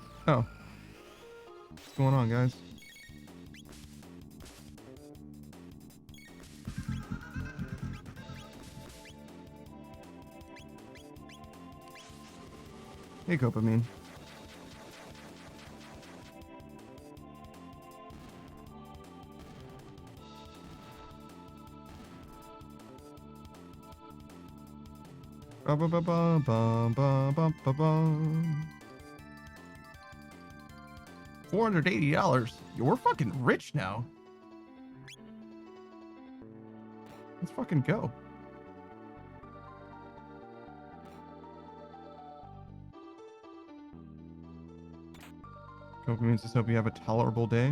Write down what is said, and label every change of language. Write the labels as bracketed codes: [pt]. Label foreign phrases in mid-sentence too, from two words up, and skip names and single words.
[en] Oh. What's going on, guys? Hey, Copamine. Ba ba ba ba ba ba ba ba ba. $480. You're fucking rich now. Let's fucking go. Copamine says, hope you have a tolerable day.